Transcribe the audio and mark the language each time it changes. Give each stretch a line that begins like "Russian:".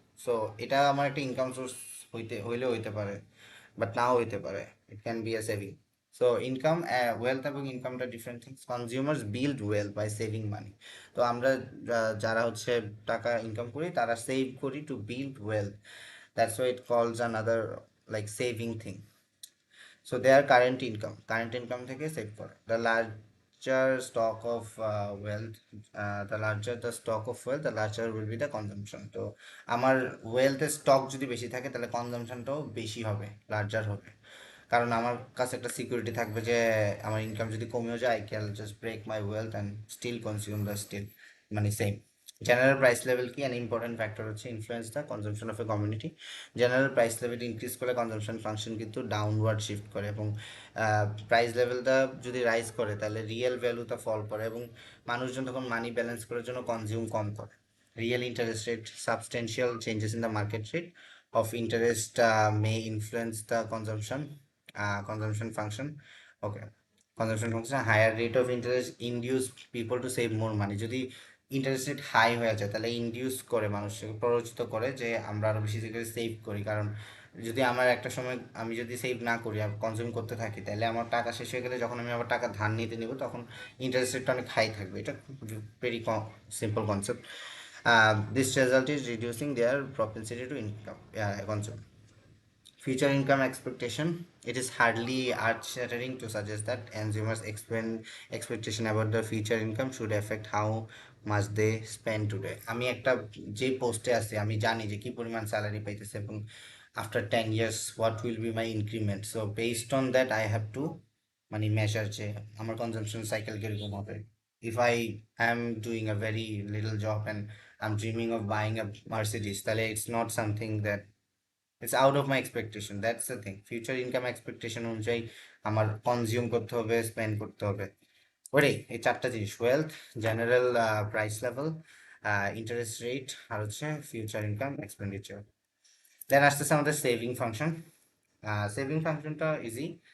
Bangla: So এটা আমার একটা ইনকাম সোর্স হইলেও হইতে পারে, বাট নাও হইতে পারে।
English: It can be a saving. So income, wealth এবং ইনকামটা different things. Consumers build wealth by saving money.
Bangla: তো আমরা যারা হচ্ছে টাকা ইনকাম করি তারা সেভ করি
English: To build wealth. That's why it calls another like saving thing. So their current income
Bangla: থেকে সেভ করে।
English: The larger stock of wealth, the larger the stock of wealth, the larger will be the consumption.
Bangla: তো আমার ওয়েলথের stock যদি বেশি থাকে তাহলে কনজাম্পশনটাও বেশি হবে, লার্জার হবে। কারণ আমার কাছে একটা সিকিউরিটি থাকবে যে আমার ইনকাম যদি কমেও যায়,
English: I can just break my wealth and still consume the still
Bangla: মানে সেম।
English: General price level কি, an important factor হচ্ছে influence the consumption of a community.
Bangla: General price level increase করে কনজাম্পশন ফাংশন কিন্তু downward shift করে, এবং price লেভেলটা যদি rise করে তাহলে রিয়েল ভ্যালুটা ফল করে, এবং মানুষজন তখন মানি ব্যালেন্স করার জন্য কনজিউম কম করে।
English: Real interest rate, substantial changes in the market rate of interest may influence the consumption function. Okay, consumption function. Higher rate of interest induce people to save more money.
Bangla: যদি interest rate high হয়ে যায় তাহলে induce করে, মানুষকে প্ররোচিত করে যে আমরা আরো বেশি করে সেভ করি। কারণ যদি আমার একটা সময় আমি যদি সেভ না করি আর কনজিউম করতে থাকি তাহলে আমার টাকা শেষ হয়ে গেলে যখন আমি আবার টাকা ধার নিতে নিব তখন ইন্টারেস্ট রেটটা অনেক হাই থাকবে। এটা very simple concept.
English: This result is reducing their propensity to income consume. Future income expectation. It is hardly earth-shattering to suggest that consumers' expectation about the future income should affect how much they spend today.
Bangla: আমি একটা যে পোস্টে আছি আমি জানি যে কি পরিমাণ স্যালারি পাইতেছে এবং
English: After 10 years what will be my increment. So based on that I have to
Bangla: মানে মেজার যে আমার কনজাম্পশন সাইকেল কিরকম হবে।
English: If I am doing a very little job and I'm dreaming of buying a Mercedes, তাহলে it's not something that it's out of my expectation. That's the thing.
Bangla: Future income expectation অনুযায়ী আমার consume করতে হবে, spend করতে হবে। ওরে এই চারটা জিনিস, wealth, general price level, interest rate, আর হচ্ছে ফিউচার ইনকাম এক্সপেন্ডিচার। দেন আসতেছে আমাদের সেভিং ফাংশন। সেভিং ফাংশনটা ইজি।